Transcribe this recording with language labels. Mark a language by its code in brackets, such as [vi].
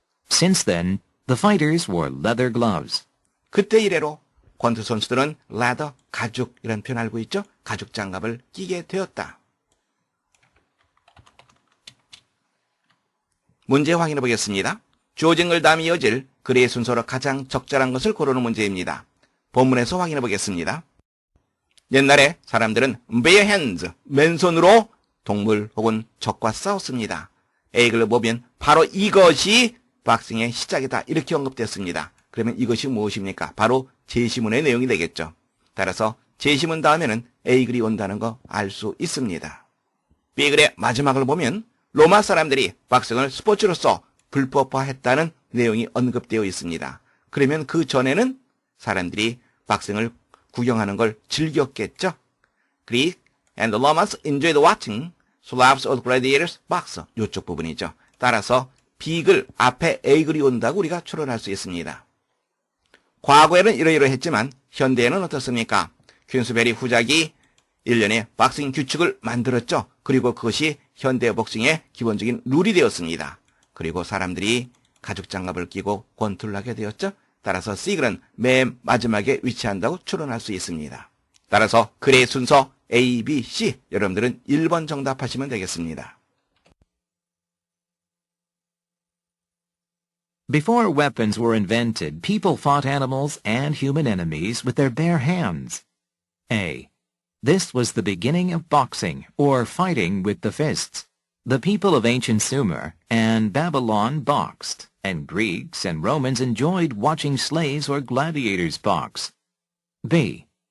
[en] Since then, the fighters wore leather gloves. [ko] 그때 이래로 권투 선수들은 leather, 가죽 이런 표현 알고 있죠? 가죽 장갑을 끼게 되었다. 문제 확인해 보겠습니다. 조증을 다음 이어질 글의 순서로 가장 적절한 것을 고르는 문제입니다. 본문에서 확인해 보겠습니다. 옛날에 사람들은 bare hands, 맨손으로 동물 혹은 적과 싸웠습니다. A글로 보면 바로 이것이 박싱의 시작이다 이렇게 언급됐습니다. 그러면 이것이 무엇입니까? 바로 제시문의 내용이 되겠죠. 따라서 제시문 다음에는 A 글이 온다는 거 알 수 있습니다. B 글의 마지막을 보면 로마 사람들이 박싱을 스포츠로서 불법화했다는 내용이 언급되어 있습니다. 그러면 그 전에는 사람들이 박싱을 구경하는 걸 즐겼겠죠. [en] Greek and the Romans enjoyed watching slabs of gladiators box. [ko] 이쪽 부분이죠. 따라서 B글 앞에 A글이 온다고 우리가 추론할 수 있습니다. 과거에는 이러이러했지만 현대에는 어떻습니까? 퀸스베리 후작이 1년에 박싱 규칙을 만들었죠. 그리고 그것이 현대 복싱의 기본적인 룰이 되었습니다. 그리고 사람들이 가죽 장갑을 끼고 권투를 하게 되었죠. 따라서 C글은 맨 마지막에 위치한다고 추론할 수 있습니다. 따라서 글의 순서 A, B, C 여러분들은 1번 정답하시면 되겠습니다. [en] Before weapons were invented, people fought animals and human enemies with their bare hands. A. This was the beginning of boxing, or fighting with the fists. The people of ancient Sumer and Babylon boxed, and Greeks and Romans enjoyed watching slaves or gladiators box. B.